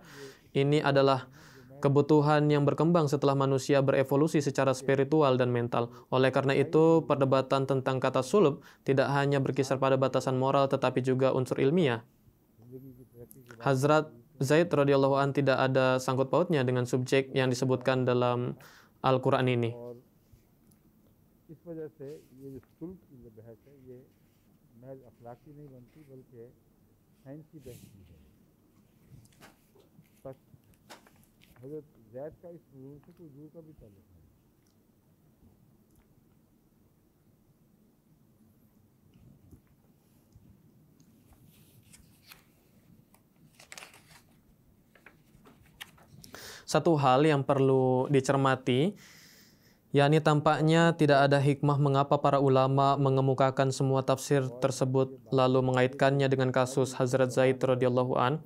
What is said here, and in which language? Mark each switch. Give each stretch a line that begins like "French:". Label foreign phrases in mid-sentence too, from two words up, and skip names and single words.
Indonesian: Ini adalah kebutuhan yang berkembang setelah manusia berevolusi secara spiritual dan mental. Oleh karena itu, perdebatan tentang kata sulb tidak hanya berkisar pada batasan moral tetapi juga unsur ilmiah. Hazrat Zaid radhiyallahu an tidak ada sangkut pautnya dengan subjek yang disebutkan dalam Al-Quran ini.
Urdu: اس وجہ سے یہ جو سلک کی جو بحث ہے یہ محض اخلاقی نہیں بنتی بلکہ سائنسی بحث بھی ہے. بس حضرت زید کا اس موجود سے کوئی دور کا بھی تعلق نہیں.
Indonesian: Satu hal yang perlu dicermati, yakni tampaknya tidak ada hikmah mengapa para ulama mengemukakan semua tafsir tersebut lalu mengaitkannya dengan kasus Hazrat Zaid radhiyallahu an.